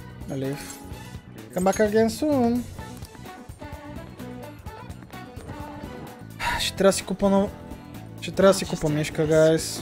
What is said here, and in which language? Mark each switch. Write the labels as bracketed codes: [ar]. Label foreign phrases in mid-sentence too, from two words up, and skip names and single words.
[en] Leave. Come back again soon. [bg] Ще трябва да си купа нов... Ще трябва да си купа мишка, guys.